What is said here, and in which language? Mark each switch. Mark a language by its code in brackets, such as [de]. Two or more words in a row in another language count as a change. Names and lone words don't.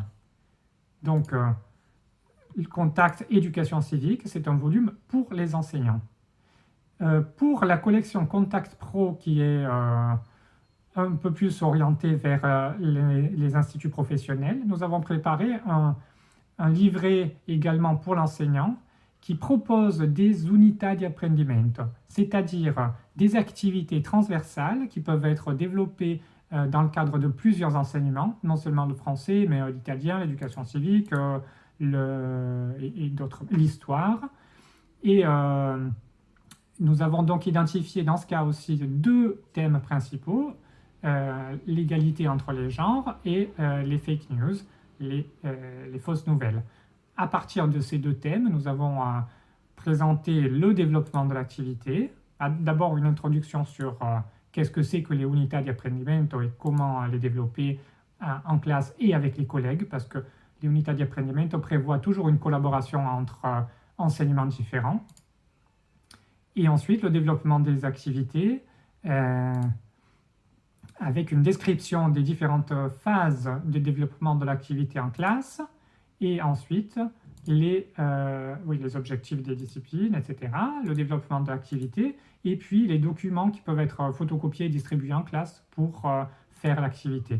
[fr] Donc, le Contact éducation civique, c'est un volume pour les enseignants. Pour la collection Contact Pro, qui est un peu plus orientée vers les instituts professionnels, nous avons préparé un livret également pour l'enseignant qui propose des unités [it] di apprendimento, [fr] c'est-à-dire des activités transversales qui peuvent être développées dans le cadre de plusieurs enseignements, non seulement le français, mais l'italien, l'éducation civique, l'histoire. Et nous avons donc identifié dans ce cas aussi 2 thèmes principaux, l'égalité entre les genres et les [en] fake news, [fr] les fausses nouvelles. À partir de ces 2 thèmes, nous avons présenté le développement de l'activité, d'abord une introduction sur qu'est-ce que c'est que les unités [it] di apprendimento [fr] et comment les développer en classe et avec les collègues, parce que les unités [it] di apprendimento [fr] prévoient toujours une collaboration entre enseignements différents. Et ensuite, le développement des activités avec une description des différentes phases de développement de l'activité en classe et ensuite les objectifs des disciplines, etc., le développement de l'activité et puis les documents qui peuvent être photocopiés et distribués en classe pour faire l'activité.